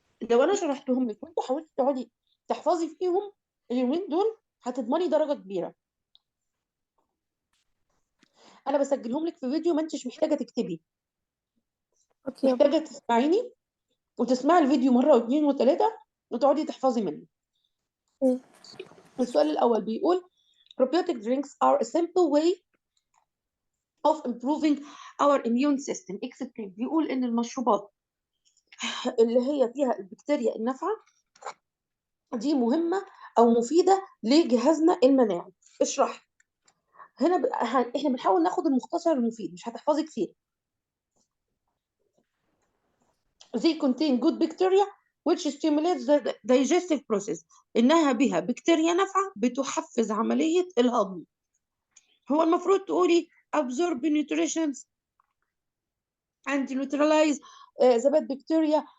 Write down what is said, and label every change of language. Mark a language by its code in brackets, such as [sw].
[ar] لو انا شرحتهم لك وانت حاولتي تقعدي تحفظي فيهم اليومين دول هتضمني درجه كبيره. انا بسجلهم لك في فيديو، ما انتش محتاجه تكتبي، أوكي. محتاجه تسمعيني وتسمعي الفيديو مره واثنين وثلاثه وتقعدي تحفظي منه. السؤال الاول بيقول [en] probiotic drinks are a simple way of improving our immune system. explain. [ar] بيقول ان المشروبات اللي هي فيها البكتيريا النافعه دي مهمه او مفيده لجهازنا المناعي. اشرح. هنا احنا بنحاول ناخد المختصر المفيد، مش هتحفظي كتير. [en] They contain good bacteria which stimulates the digestive process. [ar] إنها بها بكتيريا نافعة بتحفز عملية الهضم. هو المفروض تقولي [en] absorb nutrients and neutralize the bad bacteria.